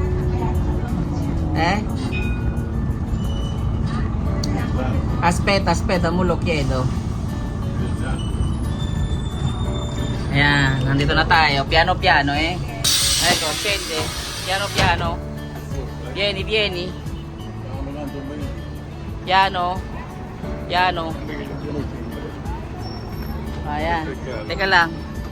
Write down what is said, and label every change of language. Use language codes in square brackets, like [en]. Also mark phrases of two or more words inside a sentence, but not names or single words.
[it] Aspetta, mo lo chiedo. [tl] Ayan, nandito na tayo. [it] Piano piano, Ecco, scende. Piano piano. Vieni. Piano. [tl] Ayan. Teka lang.